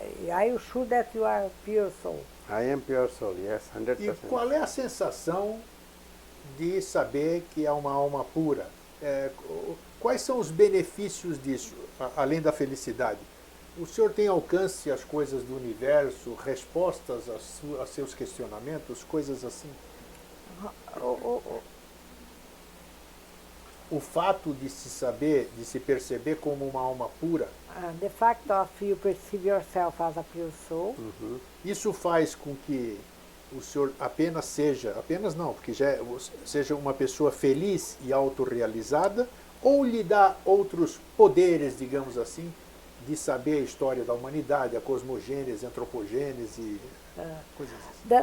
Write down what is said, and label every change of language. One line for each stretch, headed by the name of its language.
English: Are you sure that you are pure soul? I am pure soul, yes, 100%.
Portuguese: E qual é a sensação de saber que é uma alma pura? Quais são os benefícios disso, além da felicidade? O senhor tem alcance às coisas do universo, respostas a seus questionamentos, coisas assim? O fato de se saber, de se perceber como uma alma pura,
English: The fact of you perceive yourself as a pure soul,
Portuguese: isso faz com que o senhor apenas não, porque seja uma pessoa feliz e autorrealizada, ou lhe dá outros poderes, digamos assim, de saber a história da humanidade, a cosmogênese, a antropogênese, coisas assim.